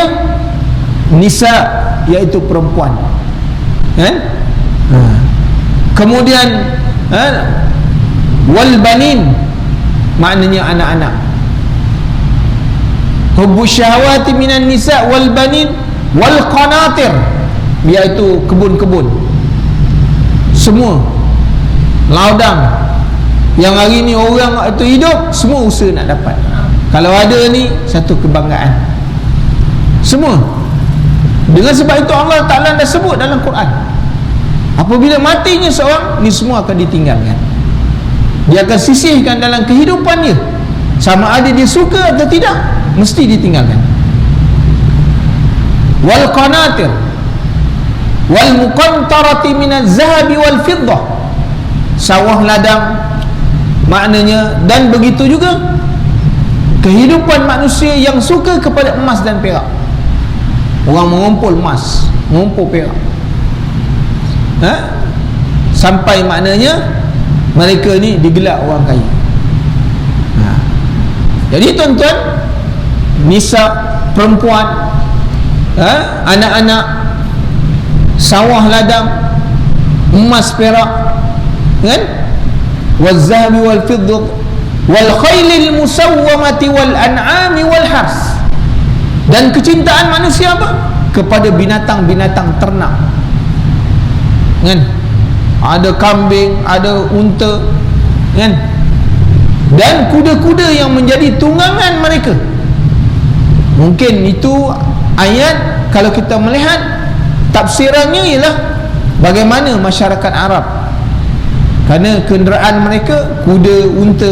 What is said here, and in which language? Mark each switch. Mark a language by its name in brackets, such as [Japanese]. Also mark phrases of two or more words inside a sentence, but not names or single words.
[Malay] Nisa, iaitu perempuan, kan? Kemudian [Arabic] والبنين, [Malay] maknanya anak-anak. [Arabic] حب الشهوات من النساء والبنين والقناطير, [Malay] iaitu kebun-kebun, semua ladang yang hari ni orang itu hidup, semua usaha nak dapat. Kalau ada ni satu kebanggaan semua. Dengan sebab itu Allah Ta'ala dah sebut dalam Quran, apabila matinya seorang, ni semua akan ditinggalkan. Dia akan sisihkan dalam kehidupan dia, sama ada dia suka atau tidak, mesti ditinggalkan. [Arabic] والقناطير المقنطرة من الذهب والفضة, [Malay] sawah ladang, maknanya, dan begitu juga kehidupan manusia yang suka kepada emas dan perak. Orang mengumpul emas, mengumpul perak, sampai maknanya mereka ni digelar orang kaya. Jadi tuan-tuan, nisa, perempuan, anak-anak, sawah ladang, emas perak, kan? [Arabic] والذهب والفضة والخيل المسومة والأنعام والحرث. [Malay] Dan kecintaan manusia apa? Kepada binatang-binatang ternak, kan? Ada kambing, ada unta, kan? Dan kuda-kuda yang menjadi tunggangan mereka. Mungkin itu ayat, kalau kita melihat tafsirannya ialah bagaimana masyarakat Arab, kerana kenderaan mereka kuda, unta.